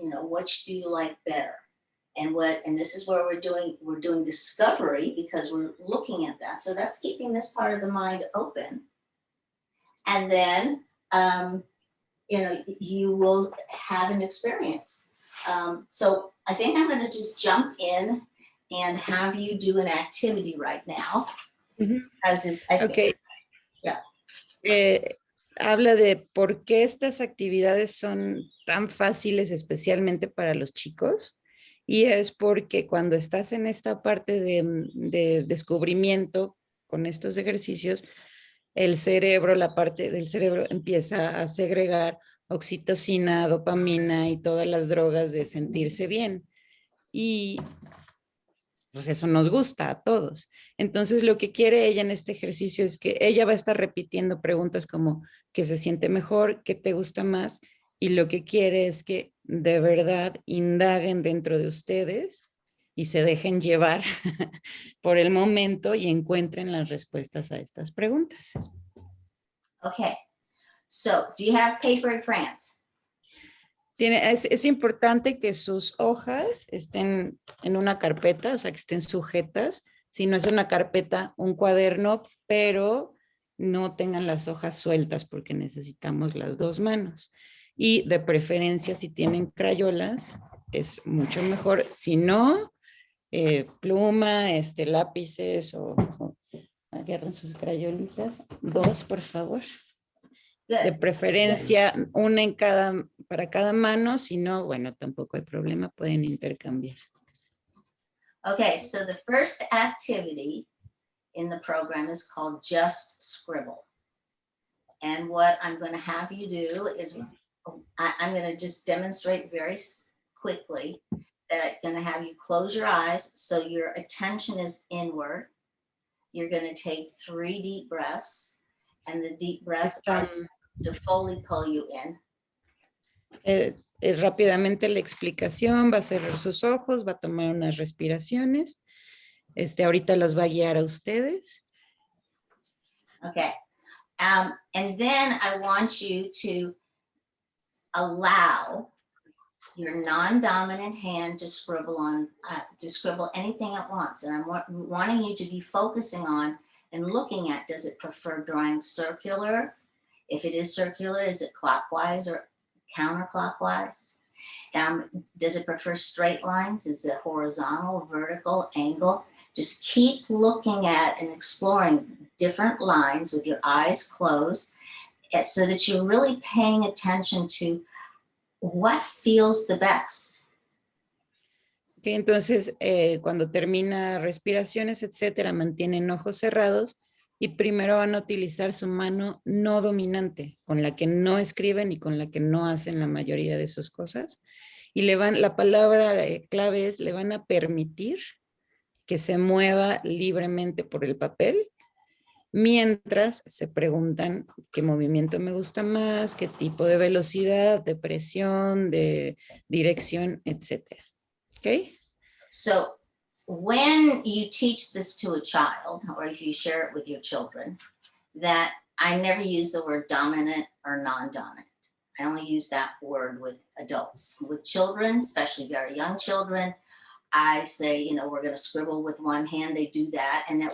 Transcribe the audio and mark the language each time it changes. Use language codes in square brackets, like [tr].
[en] You know, which do you like better? And this is where we're doing discovery because we're looking at that. So that's keeping this part of the mind open. And then, you will have an experience. So I think I'm going to just jump in and have you do an activity right now. Ok. [es] Habla de por qué estas actividades son tan fáciles, especialmente para los chicos. Y es porque cuando estás en esta parte de descubrimiento con estos ejercicios, la parte del cerebro empieza a segregar oxitocina, dopamina y todas las drogas de sentirse bien. Y pues eso nos gusta a todos. Entonces lo que quiere ella en este ejercicio es que ella va a estar repitiendo preguntas como ¿qué se siente mejor? ¿Qué te gusta más? Y lo que quiere es que de verdad indaguen dentro de ustedes y se dejen llevar por el momento y encuentren las respuestas a estas preguntas. [en] Okay, so do you have paper and crayons? [es] Es importante que sus hojas estén en una carpeta, o sea, que estén sujetas. Si no es una carpeta, un cuaderno, pero no tengan las hojas sueltas porque necesitamos las 2 manos. Y de preferencia, si tienen crayolas, es mucho mejor. Si no, pluma, lápices o agarren sus crayolitas. 2, por favor. De [en] Good. [es] preferencia, una en para cada mano, si no, bueno, tampoco hay problema, pueden intercambiar. [en] Okay, so the first activity in the program is called Just Scribble. And what I'm going to have you do is I'm going to just demonstrate very quickly that I'm going to have you close your eyes so your attention is inward. You're going to take 3 deep breaths, and the deep breaths are to fully pull you in. [es] Rápidamente la explicación, va a cerrar sus ojos, va a tomar unas respiraciones. Ahorita las va a guiar a ustedes. [en] Okay. And then I want you to allow your non-dominant hand to scribble anything at once. And I'm wanting you to be focusing on and looking at, does it prefer drawing circular? If it is circular, is it clockwise or counterclockwise? Does it prefer straight lines? Is it horizontal, vertical, angle? Just keep looking at and exploring different lines with your eyes closed so that you're really paying attention to what feels the best. [es] Okay, entonces, cuando termina respiraciones, etcétera, mantienen ojos cerrados y primero van a utilizar su mano no dominante, con la que no escriben y con la que no hacen la mayoría de sus cosas. Y la palabra clave es, le van a permitir que se mueva libremente por el papel, mientras se preguntan qué movimiento me gusta más, qué tipo de velocidad, de presión, de dirección, etcétera. [en] Okay? So when you teach this to a child, or if you share it with your children, that I never use the word dominant or non-dominant. I only use that word with adults. With children, especially very young children, I say, we're going to scribble with one hand. They do that.